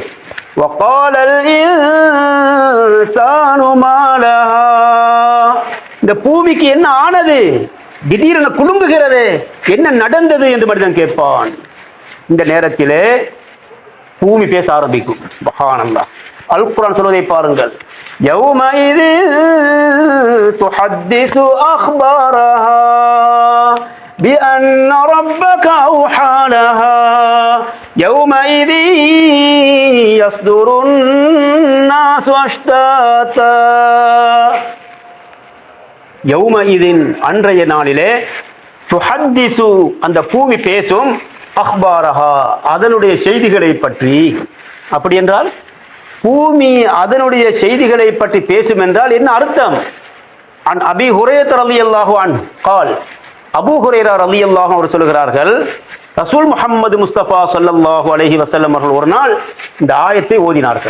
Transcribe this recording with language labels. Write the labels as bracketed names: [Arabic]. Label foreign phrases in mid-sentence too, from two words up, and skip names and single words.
[Tamil] இந்த பூமிக்கு என்ன ஆனது? திடீரென குலுங்குகிறது, என்ன நடந்தது என்று மனிதன் கேட்பான். இந்த நேரத்திலே பூமி பேச ஆரம்பிக்கும். சுப்ஹானல்லாஹ், அல் குர்ஆன் சொல்வதை பாருங்கள். [Arabic] يومئذ تحدث أخبارها بأن ربك أوحى لها يومئذ يصدر الناس أشتاتا يومئذ [Tamil] அன்றைய நாளிலே துஹத்திசு அந்த பூமி பேசும், அக்பாரஹா அதனுடைய செய்திகளை பற்றி. அப்படி என்றால் பூமி அதனுடைய செய்திகளை பற்றி பேசும் என்றால் என்ன அர்த்தம்? [Arabic] عن أبي هريرة رضي الله عنه قال [Tamil] அபூ ஹுரைரா ரலியல்லாஹு அவர் சொல்கிறார்கள், ரசூல் முஹம்மது முஸ்தபா [Arabic] صلى الله عليه وسلم [Tamil] அவர்கள் ஒரு நாள் இந்த ஆயத்தை ஓதினார்கள்.